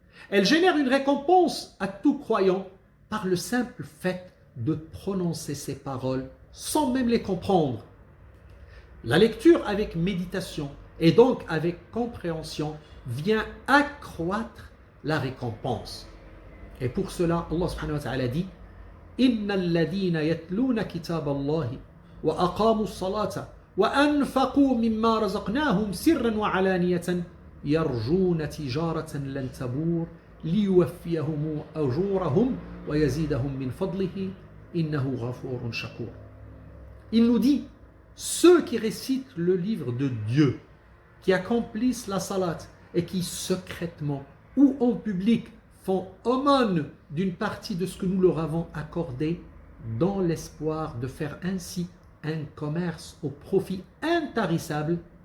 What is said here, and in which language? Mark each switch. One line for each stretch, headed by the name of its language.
French: Elle génère une récompense à tout croyant par le simple fait de prononcer ces paroles sans même les comprendre. La lecture avec méditation et donc avec compréhension vient accroître la récompense. Et pour cela, Allah subhanahu wa ta'ala dit
Arabic: إن الذين يتلون كتاب الله وأقاموا الصلاة وأنفقوا مما رزقناهم سرا وعلانية يرجون تجارة لن تبور ليوفيهم أجورهم ويزيدهم من فضله إنه غفور شكور.
French: Il nous dit, ceux qui récitent le livre de Dieu, qui accomplissent la salat et qui secrètement ou en public font aumône d'une partie de ce que nous leur avons accordé dans l'espoir de faire ainsi un commerce au profit intarissable,